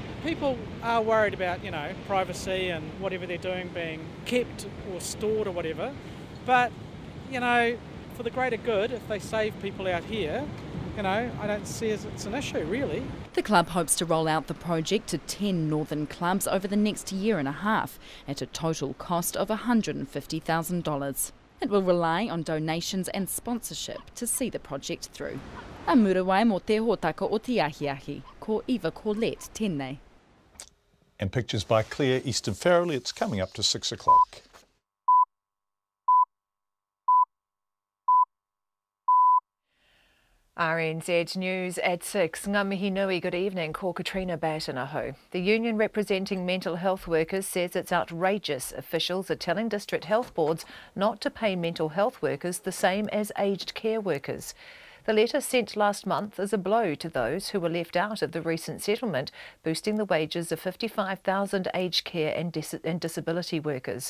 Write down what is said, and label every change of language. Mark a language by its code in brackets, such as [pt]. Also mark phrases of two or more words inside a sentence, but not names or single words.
[en] People are worried about, privacy and whatever they're doing being kept or stored or whatever, but, for the greater good, if they save people out here, I don't see as it's an issue, really. The club hopes to roll out the project to 10 northern clubs over the next year and a half at a total cost of $150,000. It will rely on donations and sponsorship to see the project through. [mi] A murawai mo te hōtaka o te ahiahi, ko Eva Corlett tēnei. [en] And pictures by Claire Easton Farrelly. It's coming up to 6 o'clock. RNZ News at 6. [mi] Ngā mihi nui, [en] good evening. Ko Katrina Batanaho. The union representing mental health workers says it's outrageous officials are telling district health boards not to pay mental health workers the same as aged care workers. The letter sent last month is a blow to those who were left out of the recent settlement, boosting the wages of 55,000 aged care and disability workers.